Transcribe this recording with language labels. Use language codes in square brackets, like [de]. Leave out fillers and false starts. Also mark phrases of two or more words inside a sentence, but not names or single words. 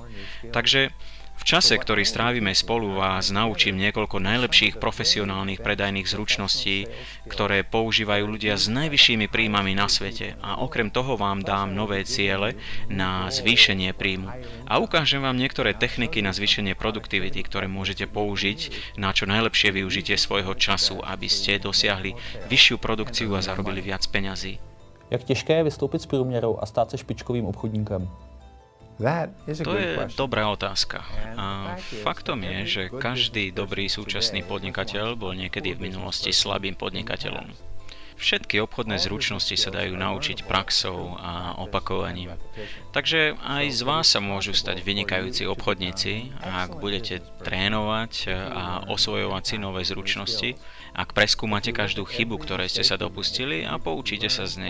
[sk] Takže v čase, ktorý strávime spolu, vás naučím niekoľko najlepších profesionálnych predajných zručností, ktoré používajú ľudia s najvyššími príjmami na svete a okrem toho vám dám nové ciele na zvýšenie príjmu. A ukážem vám niektoré techniky na zvýšenie produktivity, ktoré môžete použiť na čo najlepšie využitie svojho času, aby ste dosiahli vyššiu produkciu a zarobili viac peňazí. [cs] Jak těžké je vystoupit s průměrou a stát se špičkovým obchodníkem? To je dobrá otázka. [sk] A faktom je, že každý dobrý súčasný podnikateľ bol niekedy v minulosti slabým podnikateľom. Všetky obchodné zručnosti sa dajú naučiť praxou a opakovaním. Takže aj z vás sa môžu stať vynikajúci obchodníci, ak budete trénovať a osvojovať si nové zručnosti, ak preskúmate každú chybu, ktoré ste sa dopustili a poučíte sa z nej.